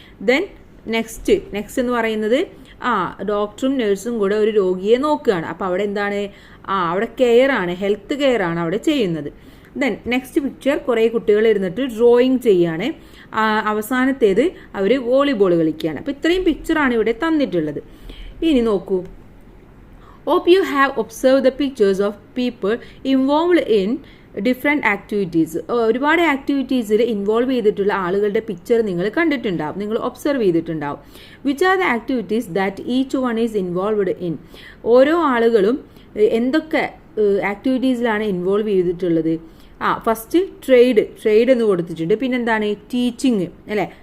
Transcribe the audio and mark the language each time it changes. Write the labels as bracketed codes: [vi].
[ml] Then next എന്ന് പറയുന്നത് ഡോക്ടറും നഴ്സും കൂടെ ഒരു രോഗിയെ നോക്കുകയാണ്. അപ്പോൾ അവിടെ എന്താണ്? അവിടെ കെയർ ആണ്, ഹെൽത്ത് കെയർ ആണ് അവിടെ ചെയ്യുന്നത്. ദെൻ നെക്സ്റ്റ് പിക്ചർ, കുറേ കുട്ടികൾ ഇരുന്നിട്ട് ഡ്രോയിങ് ചെയ്യാണ്. അവസാനത്തേത് അവർ വോളിബോൾ കളിക്കുകയാണ്. അപ്പോൾ ഇത്രയും പിക്ചറാണ് ഇവിടെ തന്നിട്ടുള്ളത്. ഇനി നോക്കൂ. [en] Hope you have observed the pictures of people involved in different activities. [ml] ഒരുപാട് ആക്ടിവിറ്റീസിൽ ഇൻവോൾവ് ചെയ്തിട്ടുള്ള ആളുകളുടെ പിക്ചർ നിങ്ങൾ കണ്ടിട്ടുണ്ടാവും, നിങ്ങൾ ഒബ്സർവ് ചെയ്തിട്ടുണ്ടാവും. [en] Which are the activities that each one is involved in. [ml] ഓരോ ആളുകളും എന്തൊക്കെ ആക്ടിവിറ്റീസിലാണ് ഇൻവോൾവ് ചെയ്തിട്ടുള്ളത്? ഫസ്റ്റ് ട്രേഡ് എന്ന് കൊടുത്തിട്ടുണ്ട്. പിന്നെന്താണ്? ടീച്ചിങ് അല്ലേ.